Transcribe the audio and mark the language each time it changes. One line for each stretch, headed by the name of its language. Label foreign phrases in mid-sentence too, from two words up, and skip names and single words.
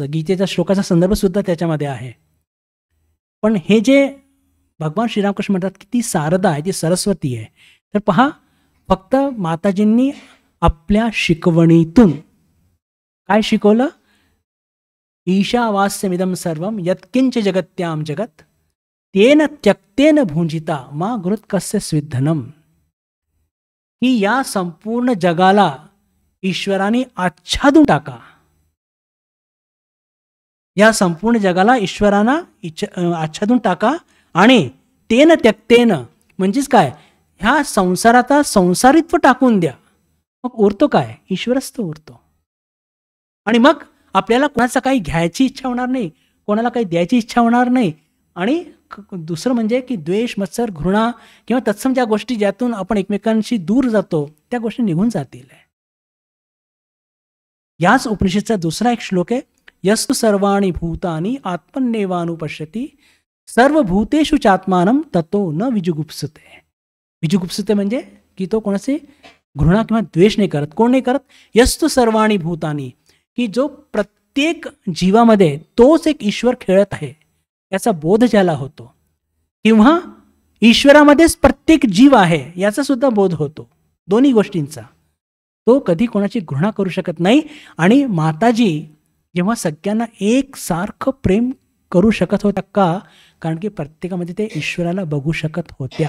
Marathi: गीतेच्या श्लोकाचा संदर्भ सुद्धा त्याच्यामध्ये आहे. पण हे जे भगवान श्रीरामकृष्ण म्हणतात की ती शारदा आहे, ती सरस्वती आहे, तर पहा, फक्त माताजींनी आपल्या शिकवणीतून काय शिकवलं
Sanskrit: ईशावास्यमिदं सर्वं यत्किंच जगत्यां जगत तेन त्यक्तेन भुंजिता मा गुरुत कस्य स्विद्धनम.
Marathi: की या संपूर्ण जगाला ईश्वराने आच्छादून टाका. या संपूर्ण जगाला ईश्वरानं आच्छादून टाका आणि
Sanskrit: तेन त्यक्तेन
Marathi: म्हणजेच काय, ह्या संसाराचा संसारित्व टाकून द्या. मग उरतो काय, ईश्वरच तो उरतो. आणि मग आपल्याला कोणाचं काही घ्यायची इच्छा होणार नाही, कोणाला काही द्यायची इच्छा होणार नाही. आणि दुसरं म्हणजे की द्वेष, मत्सर, घृणा किंवा तत्सम ज्या गोष्टी ज्यातून आपण एकमेकांशी दूर जातो त्या गोष्टी निघून जातील. याच उपनिषदचा दुसरा एक श्लोक आहे,
Sanskrit: यस्तु सर्वाणि भूतानि आत्मन्नेवानुपश्यति सर्वभूतेषु चात्मानं ततो न विजुगुप्सते.
Marathi: विजुगुप्सते म्हणजे की तो कोणाचे घृणा किंवा द्वेष नाही करत. कोण नाही करत?
Sanskrit: यस्तु सर्वाणि भूतानि,
Marathi: की जो प्रत्येक जीवामध्ये तोच एक ईश्वर खेळत आहे याचा बोध ज्याला होतो, किंवा ईश्वरामध्येच प्रत्येक जीव आहे याचा सुद्धा बोध होतो, दोन्ही गोष्टींचा, तो कधी कोणाची घृणा करू शकत नाही. आणि माताजी जेव्हा सगळ्यांना एकसारखं प्रेम करू शकत होत्या का, कारण की प्रत्येकामध्ये ते ईश्वराला बघू शकत होत्या.